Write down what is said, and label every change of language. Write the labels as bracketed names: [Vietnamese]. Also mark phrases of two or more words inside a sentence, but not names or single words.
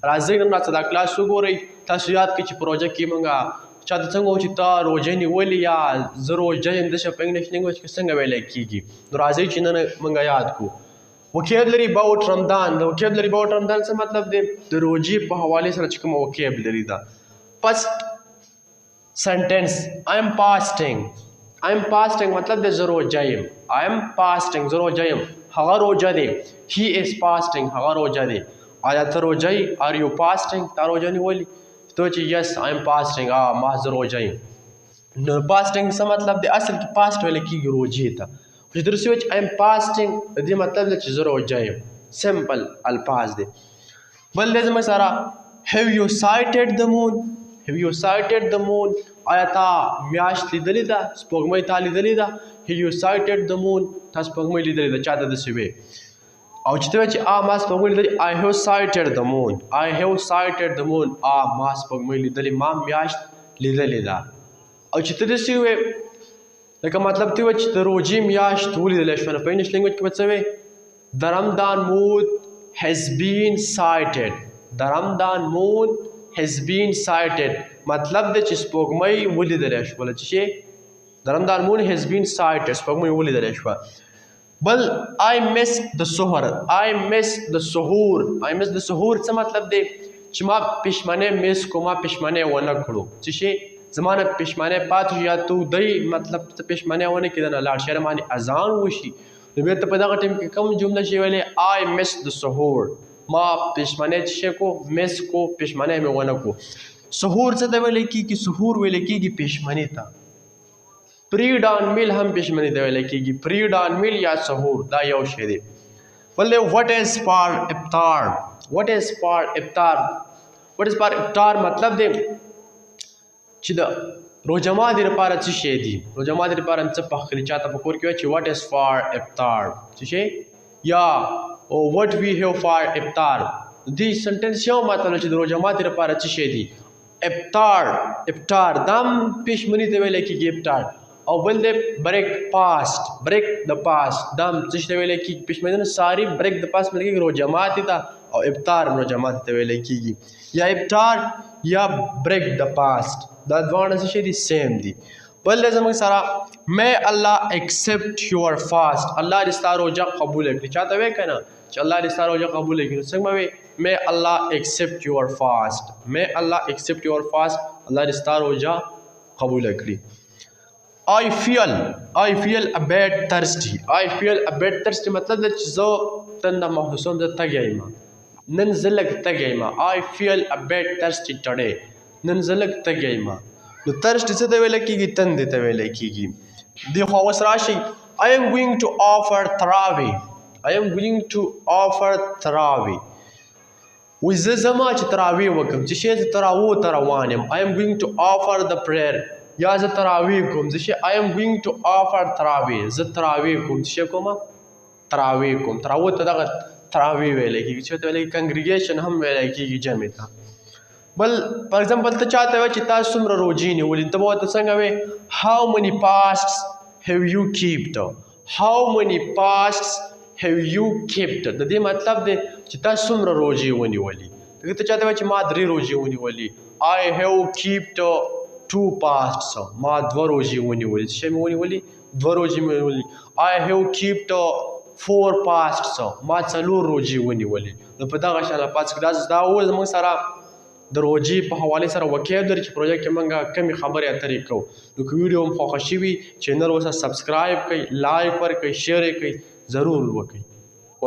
[Pashto] راځئ نن راته دا کلاس وګورئ. تاسو یاد کړئ چې پروژه کې موږ چاته څنګه وایو چې تا روژه نیولې یا زه روژه یم داسې په [English] English language [Pashto] کې څنګه ویلی کېږي. نو راځئ چې نن موږ یاد کړو. [English] vocabulary about Ramadan. [Pashto] د [English] vocabulary about Ramadan [Pashto] څه مطلب دی؟ د روژې په حوالې سره چې کومه وکیبلري ده. [English] first sentence I am fasting. I am fasting [Pashto] مطلب دی زه روژه یم. [English] I am fasting [Pashto] زه روژه یم. هغه روژه دی. [English] He is fasting [Pashto] هغه روژه دی. آیا ته روژه یې؟ [English] Are you fasting؟ [Pashto] تا روژه نیولې؟ ته چې [English] yes I am fasting [Pashto] ما زه روژه یم. نو fasting څه مطلب دی؟ اصل کې fast ویلی کېږي روژې ته. خو چې درسي وایي چې [English] I am fasting [Pashto] د دې مطلب دی چې زه روژه یم. سمپل الفاظ دی. بل دی زموږ سره [English] Have you sighted the moon؟ Have you sighted the moon؟ [Pashto] آیا تا میاشت لیدلې ده؟ سپوږمۍ تا لیدلې ده؟ [English] Have you sighted the moon؟ [Pashto] تا سپوږمۍ لیدلې ده؟ چاته داسې وې. او چې ته وایې چې ما سپوږمۍ لیدلې [English] I have sighted the moon. I have sighted the moon. [Pashto] ما سپوږمۍ لیدلې، ما میاشت لیدلې ده. او چې ته داسې وې لکه مطلب ته وایي چې د روژې میاشت ولیدلی شوه، نو په [English] English language [Pashto] کې به څه وایې؟ [English] The Ramadan moon has been sighted. The Ramadan moon has been sighted [Pashto] مطلب دی چې سپوږمۍ ولیدلی شوله. چې شی [English] The Ramadan moon has been sighted [Pashto] سپوږمۍ ولیدلی شوه. [English] بل I missed the suhoor. I missed the suhoor. I missed the suhoor [Pashto] څه مطلب دی؟ چې ما پښمنۍ میس کو، ما پښمنۍ ونه کړو. چې شی زما نه پښمنۍ پاتې یا ته ودی مطلب ته پښمنۍ ونه کړې نه لاړ شې باندې اذان وشي، نو بیا ته په دغه ټایم کې کوم جمله شي ویلی [English] I missed the suhoor. [Pashto] ما پښمنۍ چې شی کو میس کو، پښمنۍ مې ونه کو. سحور څه ته ویلی کېږي؟ سحور ویلی کېږي پښمنۍ ته. [English] pre dawn meal [Pashto] هم پښمنۍ ته ویلی کېږي. [English] pre dawn meal [Pashto] یا سحور دا یو شی دی. [English] بل دی What is for افطار. What is for افطار. What is for افطار [Pashto] مطلب دی چې د روژه ماتي لپاره څه شی دي. روژه ماتي لپاره څه پخلی چاته په کور کې وایي چې [English] What is for افطار [Pashto] څه شی یا [English] What we have for افطار. [Pashto] دې سنټنس یو مطلب چې د روژه ماتي لپاره څه شی دي. افطار. افطار دا هم پښمنۍ ته ویلی کېږي افطار. او بل دی [English] break fast. break the fast [Pashto] دا هم څه شي ته ویلی کېږي؟ پښمنۍ نه ساري [English] break the fast [Pashto] ویلی کېږي روژه ماتي ته، او افطار روژه ماتي ته ویلی کېږي. یا افطار یا [English] break the fast [Pashto] دا دواړه څه شي دي؟ سیم دي. بل دی زموږ سره [English] May Allah accept your fast. [Pashto] الله دې ستا روژه قبوله کړي. چاته وایې که نه چې الله دې ستا روژه قبوله کړي، نو څنګه به وایې [English] May Allah accept your fast. May Allah accept your fast. [Pashto] الله دې ستا روژه قبوله کړي. [English] I feel a bit thirsty. I feel a bit thirsty [Pashto] مطلب دی چې زه تنده محسوسوم، زه تږی یم، نن زه لږ تږی یم. [English] I feel a bit thirsty today. [Pashto] نن زه لږ تږی یم. نو thirsty څه ته ویلی کېږي؟ تندې ته ویلی کېږي. دې خوا اوس راشئ [English] I am going to offer [Pashto] تراوی. [English] I am going to offer [Pashto] تراوی. وایي زه ځم چې تراوی وکړم. چې شی زه تراوو ته روان یم. [English] I am going to offer the prayer. [Pashto] یا زه تراوی کوم. زه شی [English] I am going to offer [Pashto] تراوی. زه تراوی کوم. څه شی کومه؟ تراوی کوم. تراوو ته دغه تراوی ویلی کېږي. چې ته ویلی کېږي کنګریګیشن هم ویلی کېږي جمع ته. بل [English] for example [Pashto] ته چاته وایي چې تا څومره روژې نیولې، ته به ورته څنګه وایې [English] How many fasts have you kept. How many fasts have you kept. [Pashto] د دې مطلب دی چې تا څومره روژې ونیولې. ته چاته وایي چې ما 3 روژې ونیولې. [English] I have kept 2 fasts. [Pashto] ما 2 روژې ونیولې. څه شی مې ونیولې؟ 2 روژې مې ونیولې. [English] I have kept 4 fasts. [Pashto] ما 4 روژې ونیولې. نو په دغه شان الفاظ کې دا اوس زموږ سره د روژې په حوالې سره وکیبلري چې پروژه کې موږ کمې خبرې اترې کوو. نو که ویډیو هم خوښه شوي چینل ورسره سبسکرایب کړئ، لایک ورکړئ، شیر یې کړئ، ضرور وکړئ.